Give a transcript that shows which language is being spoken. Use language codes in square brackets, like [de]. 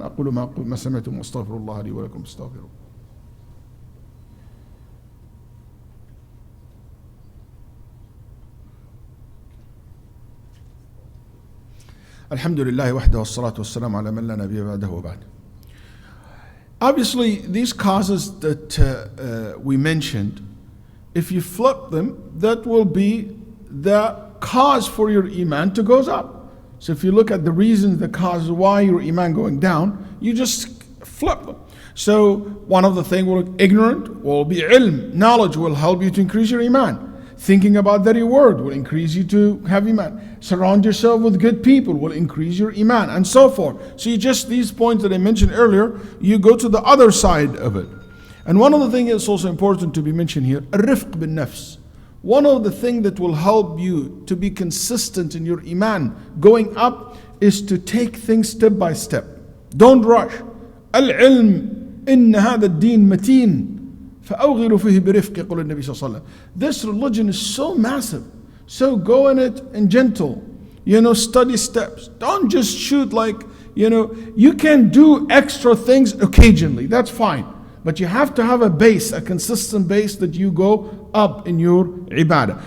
[ar] أقول ما سمعتم واستغفر الله لي ولكم استغفروه. الحمد لله وحده والصلاة والسلام على من لا نبي بعده وبعد. [en] Obviously, these causes that we mentioned, if you flip them, that will be the cause for your iman to goes up. So if you look at the reasons, the cause why your iman going down, you just flip them. So one of the things ignorant will be ilm. Knowledge will help you to increase your iman. Thinking about the reward will increase you to have iman. Surround yourself with good people will increase your iman, and so forth. So you just, these points that I mentioned earlier, you go to the other side of it. And one of the things that's also important to be mentioned here, [ar] الرفق بالنفس. [en] One of the things that will help you to be consistent in your iman going up is to take things step by step. Don't rush. [ar] العلم إن هذا الدين متين فأوغلوا فيه برفق يقول النبي صلى الله عليه وسلم. [en] This religion is so massive, so go in it and gentle. Study steps. Don't just shoot like, you can do extra things occasionally. That's fine. But you have to have a base, a consistent base that you go up in your ibadah.